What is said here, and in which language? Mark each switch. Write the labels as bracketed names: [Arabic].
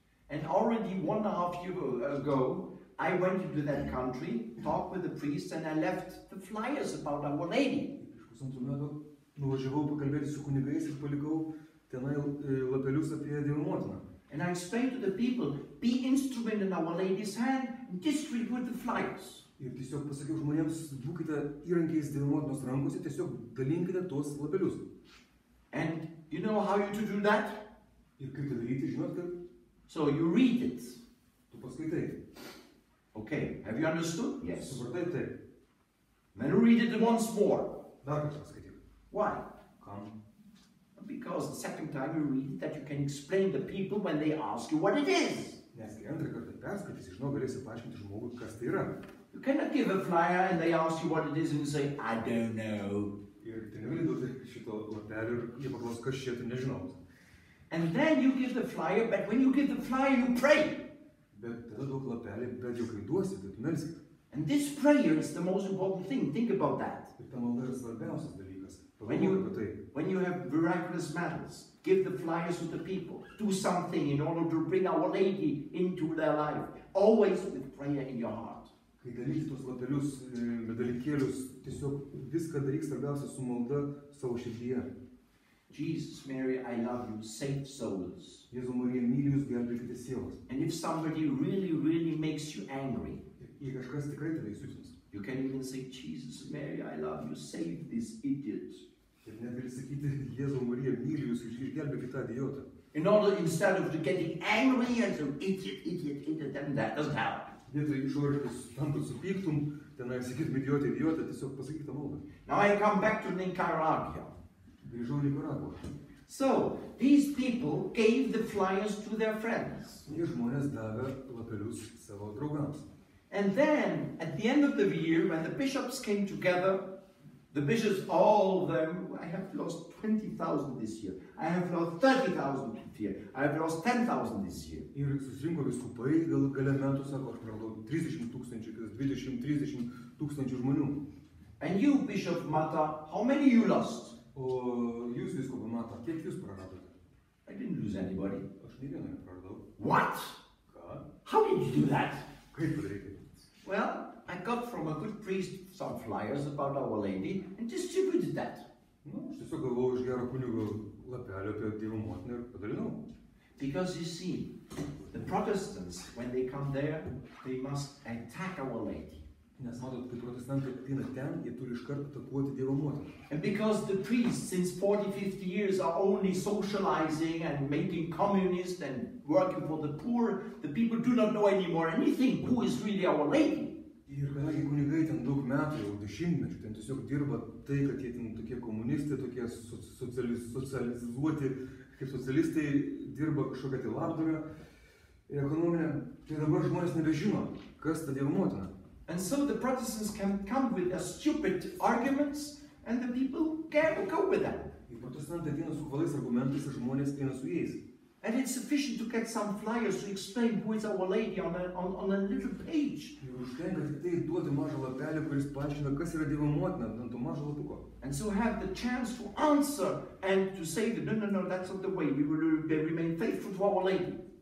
[English] And already 1.5 years ago, I went into that country, talked with the priests, and I left the flyers about Our Lady. [Lithuanian] nuvažiavau pakalbėti su kunigais ir palikau tenai lapelius apie Dievo motiną. [English] And I explained to the people, be instrument in Our Lady's hand and distribute the flyers. [Lithuanian] Ir tiesiog pasakiau žmonėms, būkite įrankiais Dievo motinos rankose, tiesiog dalinkite tuos lapelius. [English] And you know how you to do that? [Lithuanian] Ir kaip tai daryti, žinot, kad [English] So you read it. [Lithuanian] tu paskaitai. [English] Okay, have you understood? Yes. [Lithuanian] Supratai taip. [English] Then read it once more. [Lithuanian] Dar kartą paskaityk. [English] Why? [Lithuanian] Kam? [English] Because the second time you read it, that you can explain to people when they ask you what it is. [Lithuanian] Nes kai antrą kartą perskaitysi, žinau, galėsi paaiškinti žmogui, kas tai yra. [English] You cannot give a flyer and they ask you what it is and you say, I don't know. [Lithuanian] Ir tai negali duoti šito lapelio ir jie paklaus, kas čia, tai nežinau. [English] And then you give the flyer, but when you give the flyer, you pray. [Lithuanian] Bet tada duok lapelį, bet jau kai duosi, tai tu melskit. [English] And this prayer is the most important thing. Think about that. [Lithuanian] Ir ta malda yra svarbiausias dalykas. [English] When [Lithuanian] Pagalvok apie tai. [English] you have miraculous matters, give the flyers to the people. Do something in order to bring Our Lady into their life. Always with prayer in your heart. [Lithuanian] Kai dalyki tuos lapelius, medalykėlius, tiesiog viską daryk svarbiausia su malda savo širdyje. [English] Jesus, Mary, I love you. Save souls. [Lithuanian] Jėzau Marija, myliu jūs, gelbėkite sielas. [English] And if somebody really, really makes you angry, [Lithuanian] Jei kažkas tikrai tave įsiutins. [English] you can even say, Jesus, Mary, I love you. Save this idiot. [Lithuanian] Ir net gali sakyti, Jėzau Marija, myliu jūs, išgelbėkite tą idiotą. [English] In order, instead of getting angry and so, idiot, then that doesn't help. [Lithuanian] Vietoj išoriškai tam, kad supyktum, tenai sakytum idiotė, tiesiog pasakyk tą maldą. [English] Now I come back to Nicaragua. [Lithuanian] Grįžau į Nikaragvą. [English] So, these people gave the flyers to their friends. [Lithuanian] Tie žmonės davė lapelius savo draugams. [English] And then, at the end of the year, when the bishops came together, the bishops, all of them, I have lost 20,000 this year. I have lost 30,000 this year. I have lost 10,000 this year. [Lithuanian] Ir susirinko viskupai, gale metų, sako, aš praradau 30 tūkstančių, 20-30 tūkstančių žmonių. [English] And you, Bishop Mata, how many you lost? [Lithuanian] O jūs viskupai Mata, kiek jūs praradote? [English] I didn't lose anybody. [Lithuanian] Aš nei vieno nepraradau. [English] What? [Lithuanian] Ką? [English] How did you do that? [Lithuanian] Kaip padaryti? [English] Well, I got from a good priest some flyers about Our Lady and distributed that. [Lithuanian] Nu, aš tiesiog galvojau iš gero kunigo lapelio apie Dievo motiną ir padalinau. [English] Because you see, the Protestants, when they come there, they must attack Our Lady. [Lithuanian] Nes matot, kai protestantai ateina ten, jie turi iš karto atakuoti Dievo motiną. [English] And because the priests, since 40-50 years, are only socializing and making communists and working for the poor, the people do not know anymore anything who is really Our Lady. [Lithuanian] Ir kadangi kunigai ten daug metų, jau dešimtmečių, ten tiesiog dirba tai, kad jie ten tokie komunistai, tokie socializuoti, kaip socialistai, dirba kažkokią tai labdarą ekonominę, tai dabar žmonės nebežino, kas ta Dievo motina. [English] And so the Protestants can come with their stupid arguments and the people go with them. [Lithuanian] Ir protestantai ateina su kvalais argumentais ir žmonės eina su jais. [English] And it's sufficient to get some flyers to explain who is Our Lady on a little page. [Lithuanian] Ir užtenka tik tai duoti mažą lapelį, kuris paaiškina, kas yra Dievo motina, ant to mažo lapuko. [English] And so have the chance to answer and to say that no, that's not the way. We will remain faithful to Our Lady.